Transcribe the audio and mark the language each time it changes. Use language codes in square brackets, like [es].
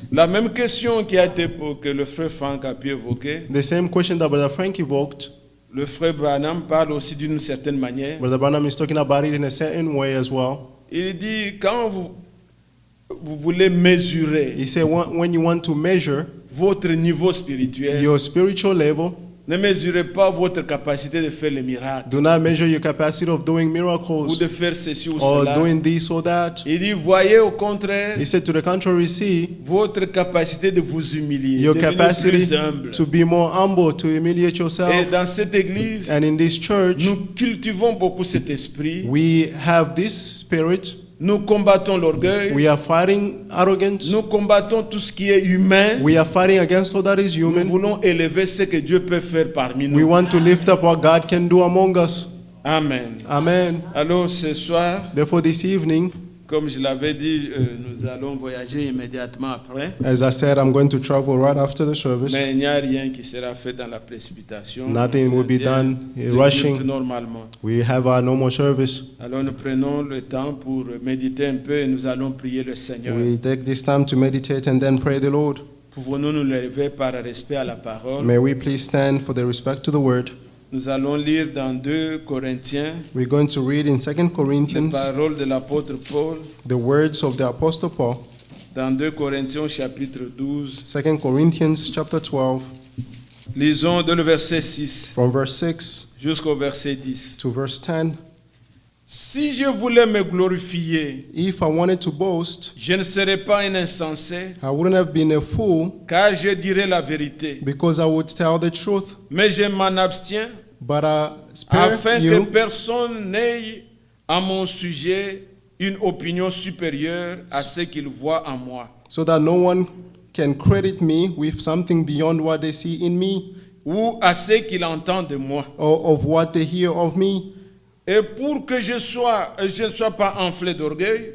[fr] La même question qui a été que le frère Franck a pu évoquer, [en] The same question that Brother Frank evoked, [fr] le frère Branham parle aussi d'une certaine manière. [en] Brother Branham is talking about it in a certain way as well. [fr] Il dit, quand vous voulez mesurer [en] He said when you want to measure [fr] votre niveau spirituel, [en] your spiritual level, [fr] Ne mesurez pas votre capacité de faire les miracles [en] Do not measure your capacity of doing [fr] ou [en] miracles [fr] de faire ceci ou [en] or [fr] cela. [en] doing this or that. [fr] Il dit, voyez au contraire [en] He said, to the contrary, see [fr] votre capacité de vous humilier, [en] your [fr] devenir [en] capacity [fr] plus humble. [en] to be more humble, to humiliate [fr] Et [en] yourself. [fr] dans cette église, [en] And in this church, [fr] nous cultivons beaucoup cet esprit. [en] we have this spirit. [fr] Nous combattons l'orgueil. [en] We are fighting arrogance. [fr] Nous combattons tout ce qui est humain. [en] We are fighting against all that is [fr] Nous [en] human. [fr] voulons élever ce que Dieu peut faire parmi [en] We [fr] nous. [en] want to lift up what God can do among us. Amen. Amen. [fr] Alors ce soir, [en] Therefore, this evening, [fr] comme je l'avais dit, nous allons voyager immédiatement après. [en] as I said, I'm going to travel right after the service. [fr] Mais il n'y a rien qui sera fait dans la précipitation. [en] Nothing will be done [fr] Le [en] rushing. [fr] culte normalement. [en] We have our normal service. [fr] Alors nous prenons le temps pour méditer un peu et nous allons prier le Seigneur. [en] We take this time to meditate and then pray the Lord. [fr] Pouvons-nous nous lever par respect à la parole? [en] May we please stand for the respect to the word. [fr] Nous allons lire dans 2 Corinthiens [en] We're going to read in 2 [fr] les [en] Corinthians [fr] paroles de l'apôtre Paul. [en] the words of the Apostle Paul. [fr] Dans 2 Corinthiens chapitre 12, [en] 2 Corinthians chapter 12, [fr] lisons de le verset 6 [en] from verse 6 [fr] jusqu'au verset 10. [en] to verse 10. [fr] Si je voulais me glorifier, [en] If I wanted to boast, [fr] je ne serais pas un insensé, [en] I wouldn't have been a fool, [fr] car je dirais la vérité. [en] because I would tell the truth. [fr] Mais je m'en abstiens, [en] But I spare [fr] afin que [en] you, [fr] personne n'ait à mon sujet une opinion supérieure à ce qu'il voit en moi, [en] so that no one can credit me with something beyond what they see in me, [fr] ou à ce qu'il entend de moi. [en] or of what they hear of me. [fr] Et pour que je ne sois pas enflé d'orgueil,